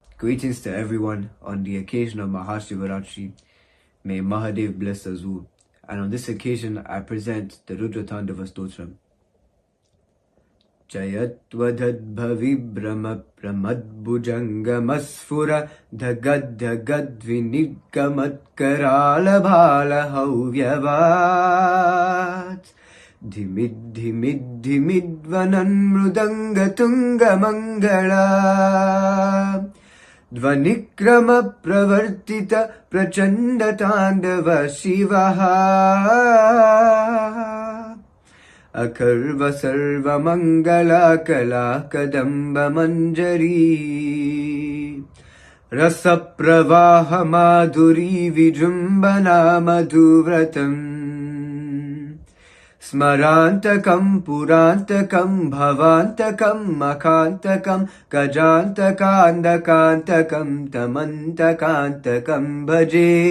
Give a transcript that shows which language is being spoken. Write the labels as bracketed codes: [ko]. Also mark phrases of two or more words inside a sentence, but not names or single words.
[en] Greetings to everyone on the occasion of Mahashivaratri. May Mahadev bless us all. And on this occasion, I present the Rudra Tandava Stotram. [sa] जयत्वदद्भविभ्रम प्रमद्भुजङ्गमस्फुर धगद् धगद् विनिद्गमत्कराल भाल हौव्यवत् धिमिद् धिमिद् धिमिद्वनन् मृदङ्ग तुङ्ग मङ्गल ध्वनिक्रम प्रवर्तित प्रचंड तांडव शिवः अखर्व सर्व मंगला कला कदंब मंजरी रस प्रवाह माधुरी विजृंभना मधुव्रतम् स्मरान्तकं पुरान्तकं भवान्तकं मखान्तकं गजान्तकान्तकान्तकं तमन्तकान्तकं भजे